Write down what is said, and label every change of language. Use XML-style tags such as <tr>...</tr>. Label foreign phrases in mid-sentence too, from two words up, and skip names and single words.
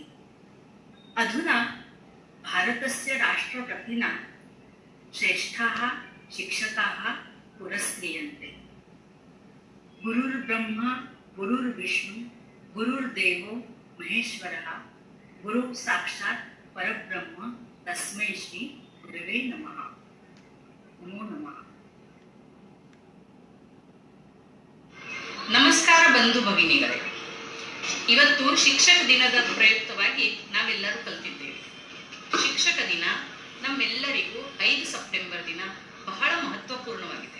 <sa>अधुना भारतस्य राष्ट्रपतिना श्रेष्ठाः शिक्षकाः पुरस्क्रियन्ते। गुरुर्ब्रह्मा गुरुर्विष्णु गुरुर्देवो महेश्वरः गुरुः साक्षात् परब्रह्म तस्मै श्री गुरवे नमः। नमो नमः।</sa> <kn>ನಮಸ್ಕಾರ ಬಂಧು ಭಗಿನಿಗಳೇ, ಇವತ್ತು ಶಿಕ್ಷಕ ದಿನದ ಪ್ರಯುಕ್ತವಾಗಿ ನಾವೆಲ್ಲರೂ ಕಲಿತಿದ್ದೇವೆ. ಶಿಕ್ಷಕ ದಿನ ನಮ್ಮೆಲ್ಲರಿಗೂ 5 ಸೆಪ್ಟೆಂಬರ್ ದಿನ ಬಹಳ ಮಹತ್ವಪೂರ್ಣವಾಗಿದೆ.</kn>